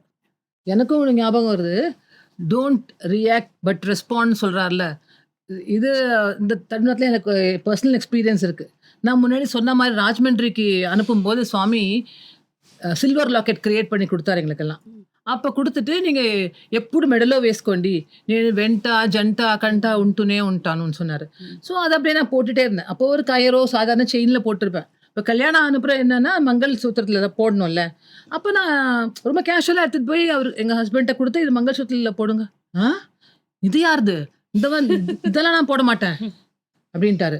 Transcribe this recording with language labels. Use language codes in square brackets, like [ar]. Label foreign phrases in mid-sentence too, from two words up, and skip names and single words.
[ta] எனக்கும் ஒரு ஞாபகம் வருது. [en] don't react but respond [ta] சொல்கிறார்ல, இது இந்த தருணத்தில் எனக்கு [en] personal experience [ta] இருக்குது. நான் முன்னாடி சொன்ன மாதிரி ராஜமன்றிக்கு அனுப்பும்போது சுவாமி சில்வர் லாக்கெட் கிரியேட் பண்ணி கொடுத்தாரு எங்களுக்கெல்லாம். அப்போ கொடுத்துட்டு நீங்கள் [te] ఎప్పుడు మెడలో వేసుకోండి, నేను వెంట జంట కంట ఉంటూనే ఉంటాను சொன்னார். [ta] ஸோ அதை அப்படியே நான் போட்டுகிட்டே இருந்தேன். அப்போ ஒரு கயரோ சாதாரண செயினில் போட்டிருப்பேன். இப்போ கல்யாணம் அனுப்புகிறேன் என்னென்னா மங்கள் சூத்திரத்தில் தான் போடணும்ல. அப்போ நான் ரொம்ப கேஷுவலாக எடுத்துகிட்டு போய் அவர் எங்கள் ஹஸ்பண்ட்டை கொடுத்து இது மங்கள் சூத்திரத்தில் போடுங்க. இது யாருது, இதெல்லாம் நான் போட மாட்டேன் அப்படின்ட்டாரு.